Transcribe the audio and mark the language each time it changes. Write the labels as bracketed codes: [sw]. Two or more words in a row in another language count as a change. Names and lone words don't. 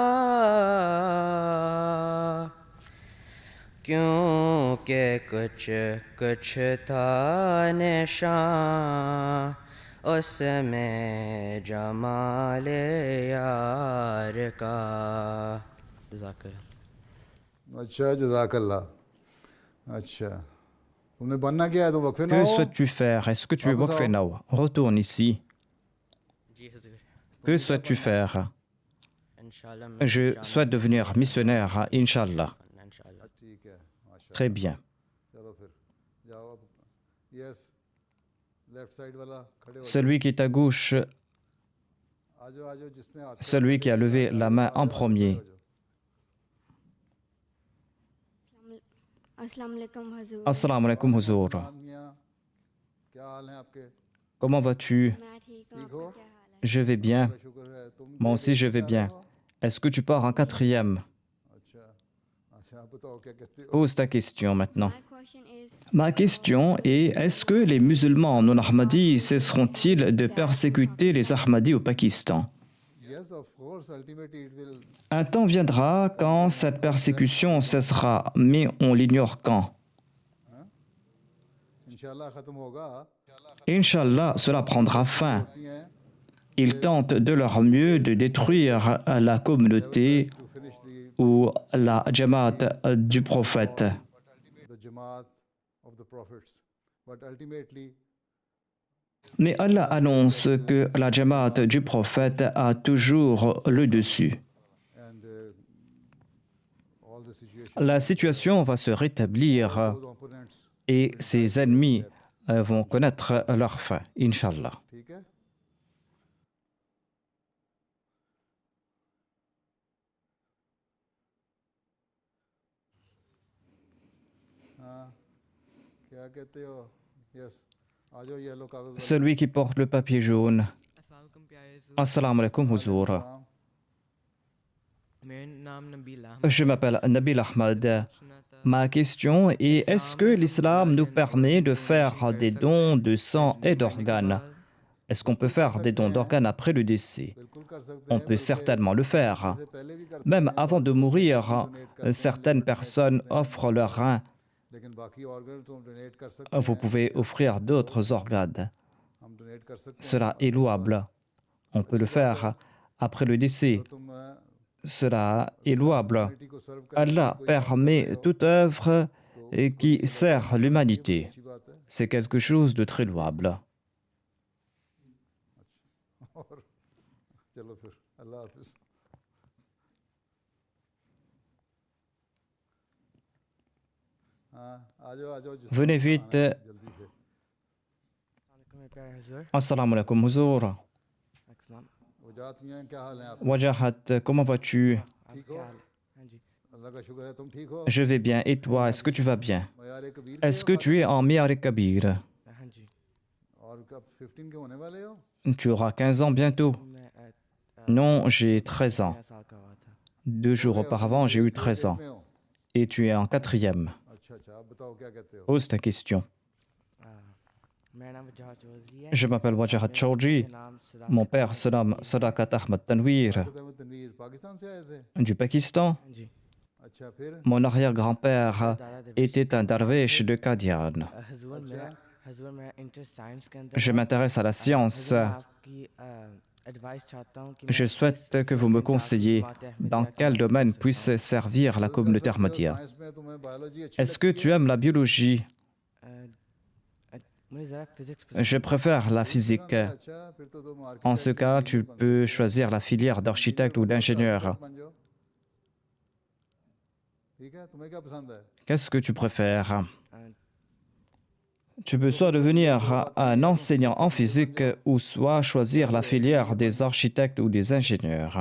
[ur] کیونکہ کچھ کچھ تھا نشان اس میں جمال یار کا جزاک اللہ اچھا جزاک اللہ اچھا تم نے بننا کیا ہے تو وقف نو [fr] Que [ur] हो [fr] souhaites-tu faire? Est-ce que tu es Wakfenaou? Retourne ici. [ur] جی حضور [fr] Que souhaites-tu faire? [ur] इंशाल्लाह [fr] Je souhaite devenir missionnaire, Inch'Allah. [ur] इंशाल्लाह ٹھیک ہے ماشا [fr] Très bien. [ur] چلو پھر جاؤ اب [en] yes left side [ur] والا کھڑے ہو [fr] Celui qui est à gauche, [ur] آ جاؤ جس نے ہاتھ [fr] celui qui a levé la main en premier. [ar] السلام علیکم حضور Assalamu alaikum Huzour. [ur] کیا حال ہے آپ کے [fr] Comment vas-tu? [ur] میں ٹھیک ہوں ٹھیک ہو آپ کا کیا حال ہے [fr] Je vais bien. [ur] شکر ہے تم [fr] Moi aussi, je vais bien. Est-ce que tu pars en quatrième? [ur] اچھا اچھا آپ بتاؤ کیا کہتے ہو [fr] Pose ta question maintenant. [en] My question is [fr] Ma question est, est-ce que les musulmans non ahmadis cesseront-ils de persécuter les ahmadis au Pakistan? [en] yes of course ultimately it will [fr] Un temps viendra quand cette persécution cessera, mais on l'ignore quand. [ur] ان شاء اللہ ختم ہوگا [fr] Inch'Allah, cela prendra fin. [ur] ہوتی ہیں [fr] Ils tentent de leur mieux de détruire la communauté [en] to finish [fr] ou la jamaat du prophète. [en] the jamaat of the prophets but ultimately [fr] Mais Allah annonce que la jamaat du prophète a toujours le dessus. [en] and all the situation [fr] La situation va se rétablir [en] those opponents [fr] et ses ennemis vont connaître leur fin, Inch'Allah. [ur] ٹھیک ہے ہاں کیا کہتے ہو یس آ جاؤ ییلو کاغذ والے [fr] Celui qui porte le papier jaune. [ur] السلام پیارے [ar] Assalamu alaikum Huzour. [ur] हाँ, میرا نام نبیل [fr] Je m'appelle Nabil Ahmad. Ma question est, est-ce que l'islam nous permet de faire des dons de sang et d'organes? Est-ce qu'on peut faire des dons d'organes après le décès? [ur] بالکل کر سکتے [fr] On [ur] हैं [fr] peut certainement le faire. [ur] سے پہلے بھی کر [fr] Même avant de mourir, certaines personnes offrent leurs reins [ur] لیکن باقی organ تو ہم donate کر سکتے [fr] Vous [ur] हैं, [fr] pouvez offrir d'autres organes. [ur] ہم donate کر سکتے ہیں. [fr] Cela est louable. On peut le faire après le décès. [ur] تو تم [fr] Cela est louable. [ur] community को serve करने की [fr] Allah [ur] कोई [fr] permet toute œuvre qui sert l'humanité. [ur] اچھی بات ہے. [fr] C'est quelque chose de très louable. [ur] اور چلو پھر اللہ حافظ. ہاں آ جاؤ جس کو [fr] Venez [ur] आना [fr] vite. [ur] ہے، جلدی سے. Assalamualaikum, میرے پیارے حضور. [ar] Assalamu alaikum, huzour. [ur] अस्सलाम। وجاہت میاں کیا حال ہے آپ? [fr] Wajahat, comment vas-tu? [ur] आप ठीक क्या हो? حال ہے؟ ہاں جی. اللہ کا شکر ہے تم ٹھیک ہو? [fr] Je vais bien. Et toi, est-ce que tu vas bien? [ur] معیار کبیر [fr] Est-ce que tu es en Miyar Kabir? [ur] ہاں جی. اور کب 15 کے ہونے والے ہو? [fr] Tu auras 15 ans bientôt. [ur] मैं [fr] Non, j'ai 13 ans. [ur] 13 سال کا ہوا تھا. [fr] 2 jours auparavant, j'ai eu 13 ans. [ur] میں ہو? [fr] Et tu es en 4e. [ur] اچھا اچھا آپ بتاؤ کیا کہتے ہو? [fr] Pose ta question. [ur] میرا نام وجاہت چوہدری ہے. [fr] Je m'appelle Wajahat [ur] मेरा [fr] Chaudhry. [ur] نام صداقت [fr] Mon père se nomme Sadakat Ahmad Tanwir [ur] ثاقب احمد تنویر پاکستان سے آئے تھے? [fr] du Pakistan. [ur] ہاں جی. اچھا پھر [fr] Mon arrière-grand-père [ur] دادا درویش. [fr] était un darwesh de Qadian. [ur] حضور میرا [en] interest science [ur] کے اندر [fr] Je [ur] है। [fr] m'intéresse à la science. [ur] حضور، میں آپ کی ایڈوائس چاہتا ہوں کہ [fr] Je [ur] मैं [fr] souhaite que vous me conseilliez dans quel domaine puisse servir la communauté Ahmadiyya. [ur] سائنس میں تمہیں بایولوجی اچھی [fr] Est-ce que tu aimes la biologie? [ur] مجھے ذرا فزکس [fr] Je préfère la physique. [ur] لگتی ہے؟ اچھا پھر تو تم [fr] En ce cas, tu peux choisir la filière d'architecte ou d'ingénieur. [ur] بن جاؤ. ٹھیک ہے تمہیں کیا پسند ہے? [fr] Qu'est-ce que tu préfères? Tu peux soit devenir un enseignant en physique ou soit choisir la filière des architectes ou des ingénieurs.